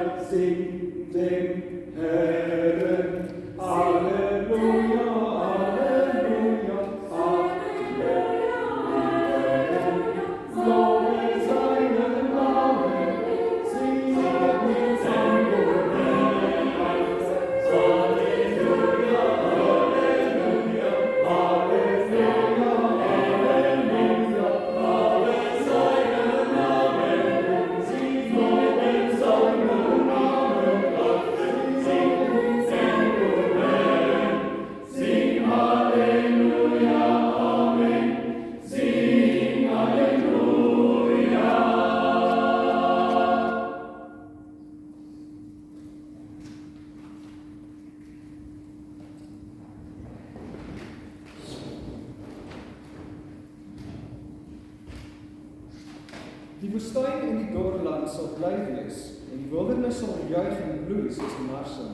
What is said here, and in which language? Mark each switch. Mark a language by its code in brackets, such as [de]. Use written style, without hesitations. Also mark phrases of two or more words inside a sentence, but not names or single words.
[de] sing dem Herren. Halleluja, Halleluja, Halleluja, Lobe seinen Namen, singen mit Sängen, Halleluja, Halleluja, Halleluja, Halleluja, Lobe seinen Namen, singen mit seinen Namen, singen sing Halleluja, Amen, sing Halleluja. [af] Die woestyn en die dorre land sal bly wees, en die wildernis sal juig en bloei soos die marsing.